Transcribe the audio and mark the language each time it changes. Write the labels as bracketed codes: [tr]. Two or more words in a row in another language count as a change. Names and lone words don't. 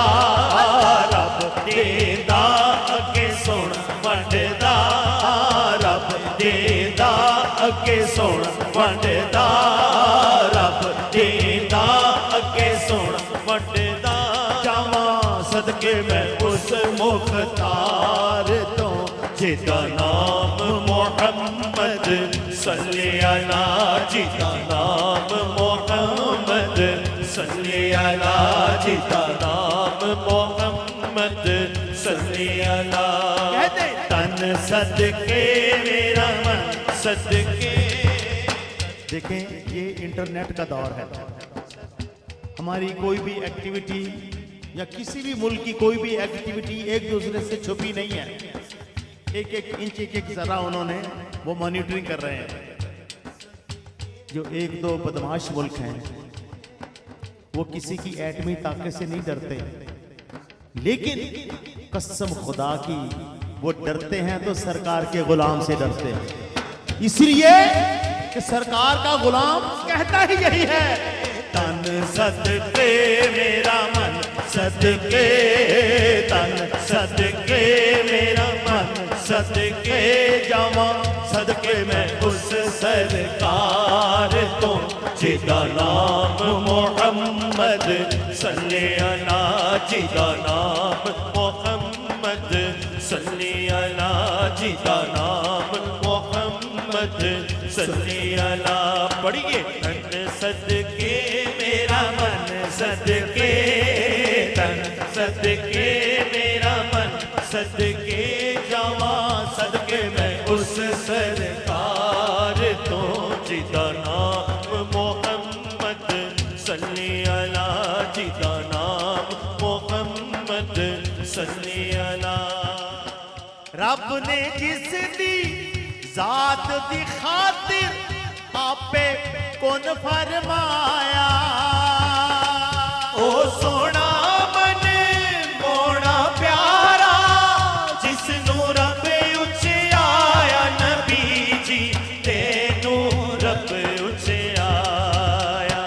[pa] رب دیندا اگے سونا ونڈدا، رب دیندا اگے سونا ونڈدا، رب دیندا اگے سونا ونڈدا جاوا، صدقے میں اس مختار تو جیدا نام محمد [ar] صل على, [pa] جیدا نام محمد [ar] صل على, [pa] جیدا نام محمد [ar] صل على. [pa] تن صدقے میرا من صدقے. [ur] دیکھیں یہ انٹرنیٹ کا دور ہے، ہماری کوئی بھی ایکٹیویٹی یا کسی بھی ملک کی کوئی بھی ایکٹیویٹی ایک دوسرے سے چھپی نہیں ہے، ایک ایک انچ ایک ایک ذرہ انہوں نے وہ مانیٹرنگ کر رہے ہیں. جو ایک دو بدمعاش ملک ہیں وہ کسی کی ایٹمی طاقت سے نہیں ڈرتے، لیکن قسم خدا کی وہ ڈرتے ہیں تو سرکار کے غلام سے ڈرتے ہیں، اس لیے کہ سرکار کا غلام کہتا ہی یہی ہے. [pa] تن صدقے میرا من صدقے، تن صدقے میرا من صدقے جاوا، صدقے میں اس سرکار تو جیدا نام محمد [ar] صل على, [pa] جیدا نام محمد جی دا نام محمد [ar] صل على. [pa] پڑھیے تن صدقے میرا من صدقے، تن صدقے میرا من صدقے جاوا، صدقے میں اس سرکار تو جیدا نام محمد [ar] صل على, [pa] جیدا نام محمد [ar] صل على. [pa] رب نے جس دی ذات دی خاطر آپے کن فرمایا, او سونا من موہنا پیارا جسنوں رب اچیایا، نبی جی تینوں رب اچیایا.